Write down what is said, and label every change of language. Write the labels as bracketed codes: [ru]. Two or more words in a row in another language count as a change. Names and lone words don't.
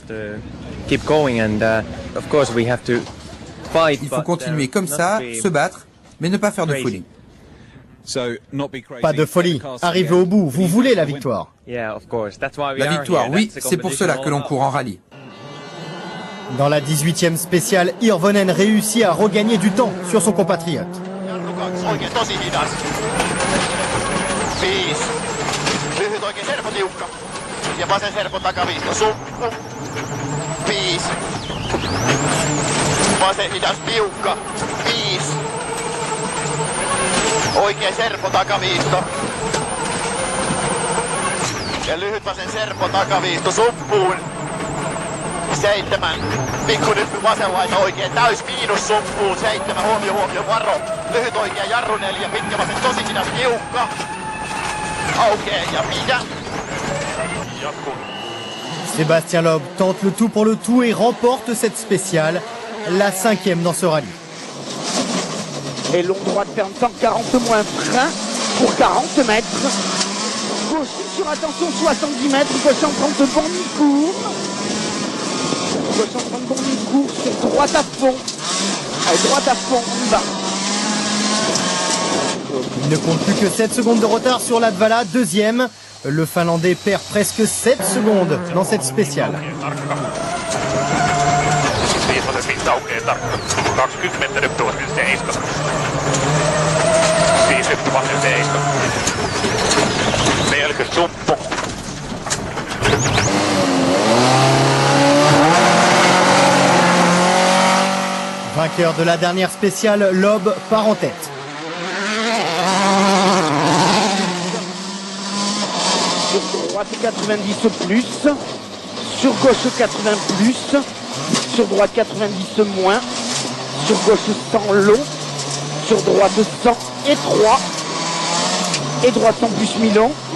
[fr] Il faut continuer comme ça, se battre, mais ne pas faire de folie. Pas de folie, arrivez au bout, vous voulez la victoire. La victoire, oui, c'est pour cela que l'on court en rallye. Dans la 18e spéciale, Hirvonen réussit à regagner du temps sur son compatriote. [fi] Oikein tosi hidas. 5. Lyhyt oikein serpo tiukka. Ja vasen serpo takaviisto. Suppu. 5. Vasen hidas tiukka. 5. Oikein serpo takaviisto. Ja lyhyt vasen serpo takaviisto suppuun. 7. Pikkuinen vasen laita oikein täys miinus suppuun. 7. Huomio, varo. Lyhyt oikein jarru 4. Pitkä vasen tosi hidas tiukka. Aukee ja pidä. Jatkuu. [fr] Sébastien Loeb tente le tout pour le tout et remporte cette spéciale, la 5e dans ce rallye. Et long droite ferme 140 moins frein pour 40 mètres. Gauche sur attention 70 mètres, gauche 130 bon mi-cours. Gauche 130 bon mi-cours sur droite à fond. Allez, droite à fond, on y va. Il ne compte plus que 7 secondes de retard sur Latvala, 2e. Le Finlandais perd presque 7 secondes dans cette spéciale. [fi] 5 aukeaa tarkka. 20 metriä tuossa 7. 50 vasen 7. 40 suppu. [fr] Vainqueur de la dernière spéciale, Loeb part en tête. Sur droite 90 plus, sur gauche 80 plus, sur droite 90 moins, sur gauche 100 long, sur droite 100 étroit, et droite 100 plus Milan.